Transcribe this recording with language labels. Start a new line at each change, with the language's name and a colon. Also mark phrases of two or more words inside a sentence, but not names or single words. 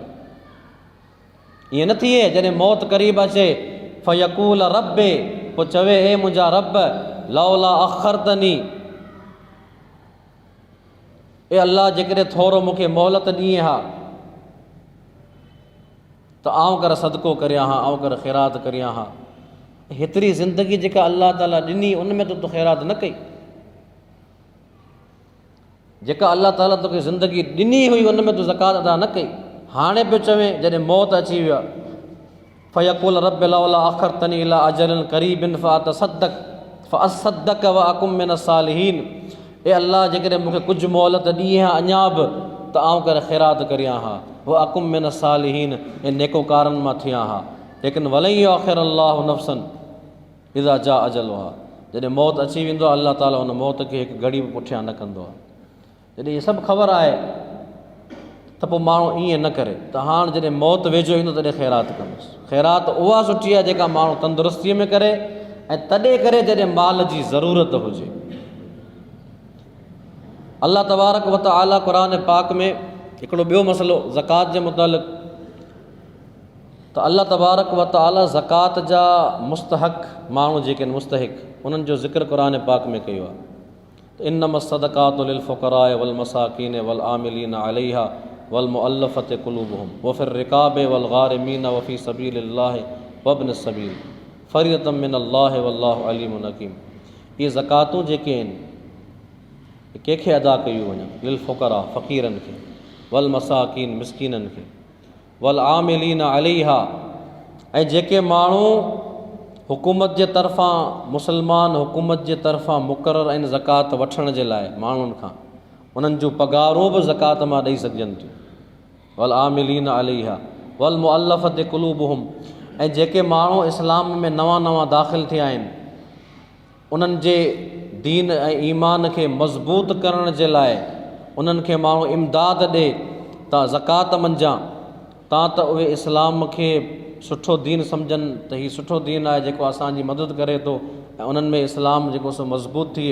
Sindhi: ईअं न थिए जॾहिं मौत क़रीब अचे
Arabic: فيقول رب,
Sindhi: पोइ चवे ए मुंहिंजा रब
Arabic: لولا أخرتني,
Sindhi: ए अल्लाह जेकॾहिं थोरो मूंखे मोहलत ॾींहुं हा त आउं कर सदको करियां हा, आउं कर ख़ैरात करियां हा। हेतिरी ज़िंदगी जेका अल्लाह ताला ॾिनी उन में तूं ख़ैरात न कई, जेका अल्लाह ताला तोखे ज़िंदगी ॾिनी हुई उन में तूं ज़कात अदा न कई, हाणे पियो चवे जॾहिं मौत अची वियो आहे,
Arabic: فيقول رب لولا أخرتني إلى أجل قريب فأصدق وأكن من الصالحين.
Sindhi: ए अल्लाह, जेकॾहिं मूंखे कुझु मोहलत ॾी हा अञा बि त आउं करे ख़ैरात करियां हा,
Arabic: وأكن من الصالحين,
Sindhi: ऐं नेकोकारनि मां थियां हा। लेकिन
Arabic: ولن يؤخر الله نفسا إذا جاء أجلها,
Sindhi: जॾहिं मौत अची वेंदो आहे अल्लाह ताला उन मौत खे हिकु घड़ी बि पुठियां न कंदो आहे। जॾहिं इहे सभु ख़बर आहे त पोइ माण्हू ईअं न करे त हाणे जॾहिं मौत वेझो ईंदो तॾहिं ख़ैरात कंदुसि। ख़ैरात उहा सुठी आहे जेका माण्हू तंदुरुस्तीअ में करे, ऐं तॾहिं करे जॾहिं माल जी ज़रूरत हुजे। अल्लाह
Arabic: تبارك وتعالى
Sindhi: क़ुरान पाक में हिकिड़ो ॿियो मसइलो ज़कात जे मुतालिक़, त अल्लाह
Arabic: تبارك وتعالى
Sindhi: ज़कात जा मुस्तहक़ माण्हू जेके आहिनि, मुस्तहिक़, उन्हनि जो ज़िक्र क़ुरान पाक में कयो आहे।
Arabic: إنما الصدقات للفقراء والمساكين والعاملين عليها والمؤلفة قلوبهم وفي الرقاب والغارمين وفي سبيل الله وابن السبيل فريضة من الله والله عليم حكيم.
Sindhi: इहे ज़कातूं जेके आहिनि कंहिंखे अदा कयूं वञनि,
Arabic: للفقراء
Sindhi: फ़क़ीरनि खे,
Arabic: والمساكين
Sindhi: मिस्कीननि खे,
Arabic: والعاملين عليها,
Sindhi: ऐं जेके माण्हू हुकूमत जे तरफ़ां, मुस्लमान हुकूमत जे तरफ़ां मुक़ररु आहिनि ज़कात वठण जे लाइ माण्हुनि खां, उन्हनि जूं पघारूं बि ज़कात मां ॾेई सघजनि थियूं।
Arabic: والعاملين عليها والمؤلفة قلوبهم,
Sindhi: ऐं जेके माण्हू इस्लाम में नवां नवां दाख़िल थिया आहिनि, उन्हनि जे दीन ऐं ईमान खे मज़बूत करण जे लाइ उन्हनि खे माण्हू इमदाद ॾे त ज़कात मंझां, तां त उहे इस्लाम खे सुठो दीन सम्झनि त हीउ सुठो दीन आहे जेको असांजी मदद करे थो, ऐं उन्हनि में इस्लाम जेको सो मज़बूत थिए।